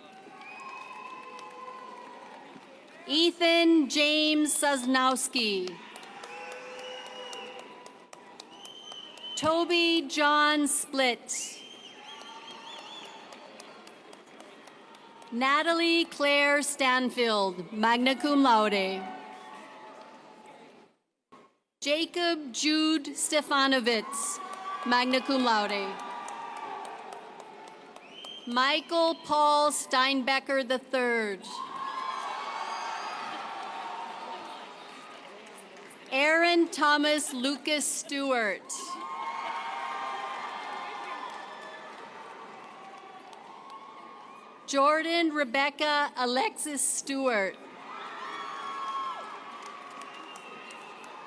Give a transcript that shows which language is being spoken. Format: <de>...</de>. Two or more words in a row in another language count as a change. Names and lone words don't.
<en>Ethan James Sosnowski. Toby John Split. Natalie Claire Stanfield,</en> <la>magna cum laude.</la> <en>Jacob Jude Stefanovitz,</en> <la>magna cum laude.</la> <en>Michael Paul Steinbecker III. Aaron Thomas Lucas Stewart. Jordan Rebecca Alexis Stewart.</en>